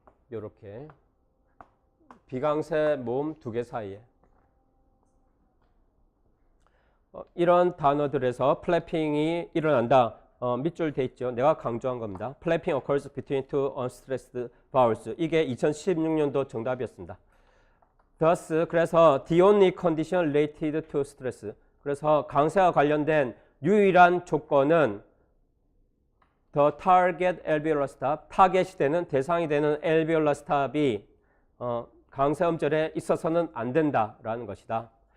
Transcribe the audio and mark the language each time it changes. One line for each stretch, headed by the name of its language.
Korean: 이렇게 비강세 모음 두 개 사이에 이런 단어들에서 플래핑이 일어난다. 밑줄 돼 있죠. 내가 강조한 겁니다.
English: Flapping occurs between two unstressed vowels.
Korean: 이게 2016년도 정답이었습니다.
English: Thus,
Korean: 그래서
English: the only condition related to stress.
Korean: 그래서 강세와 관련된 유일한 조건은
English: the target alveolar stop,
Korean: 타겟이 되는 대상이 되는 alveolar stop이 강세 음절에 있어서는 안 된다라는 것이다.